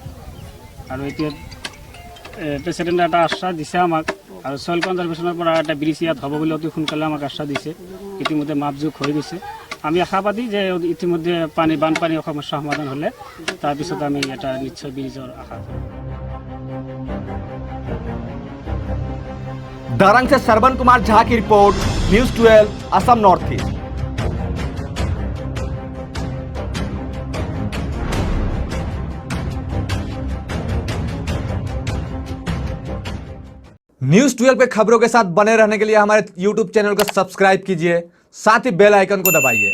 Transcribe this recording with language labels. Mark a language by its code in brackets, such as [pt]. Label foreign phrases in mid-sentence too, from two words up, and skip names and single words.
[as] আৰু এতিয়া প্ৰেচিডেণ্টে এটা আশ্বাস দিছে আমাক, আৰু [en] soil conservation [as] পৰা এটা ব্ৰিজ ইয়াত হ'ব বুলি অতি সোনকালে আমাক আশ্বাস দিছে। ইতিমধ্যে মাপজোখ হৈ গৈছে। আমি আশাবাদী যে ইতিমধ্যে বানপানীৰ সমস্যা সমাধান হ'লে তাৰপিছত আমি এটা নিশ্চয় ব্ৰিজৰ আশা কৰোঁ। [hi] दरंग से सरवन कुमार झा की रिपोर्ट, न्यूज़ 12 असम नॉर्थ ईस्ट। न्यूज़ 12 पे खबरों के साथ बने रहने के लिए हमारे YouTube चैनल को सब्सक्राइब कीजिए, साथ ही [en] bell icon [hi] को दबाइए।